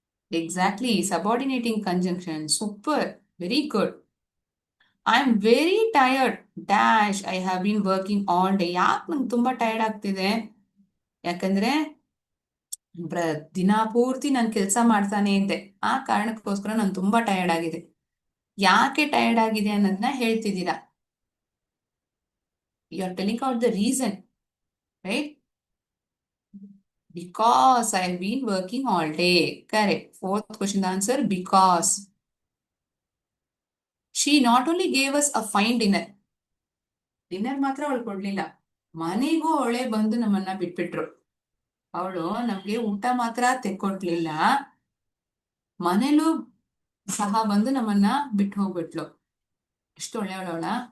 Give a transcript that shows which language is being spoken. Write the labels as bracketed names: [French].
[English] Exactly, subordinating conjunction. Super, very good. I am very tired. Dash, I have been working all day. [Kannada] ಯಾಕೆ ನಂಗೆ ತುಂಬಾ tired ಆಗ್ತಿದೆ? ಯಾಕಂದ್ರೆ ದಿನ ಪೂರ್ತಿ ನಾನು ಕೆಲಸ ಮಾಡ್ತಾನೆ ಇದ್ದೆ, ಆ ಕಾರಣಕ್ಕೋಸ್ಕರ ನಾನು ತುಂಬಾ ಟಯರ್ಡ್ ಆಗಿದೆ. ಯಾಕೆ ಟಯರ್ಡ್ ಆಗಿದೆ ಅನ್ನೋದನ್ನ ಹೇಳ್ತಿದ್ದೀರಾ. [English] You are telling out the reason, right? Because I have been working all day. Correct. Fourth question answer, because. She not only gave us a fine dinner. [Kannada] Dinner ಮಾತ್ರ ಅವಳು ಕೊಡ್ಲಿಲ್ಲ, ಮನೆಗೂ ಅವಳೇ ಬಂದು ನಮ್ಮನ್ನ ಬಿಟ್ಬಿಟ್ರು. ಅವಳು ನಮ್ಗೆ ಊಟ ಮಾತ್ರ ತೆಕ್ಕೊಡ್ಲಿಲ್ಲ, ಮನೇಲೂ ಸಹ ಬಂದು ನಮ್ಮನ್ನ ಬಿಟ್ಟು ಹೋಗ್ಬಿಟ್ಲು. ಎಷ್ಟು ಒಳ್ಳೆಯವಳವಳ.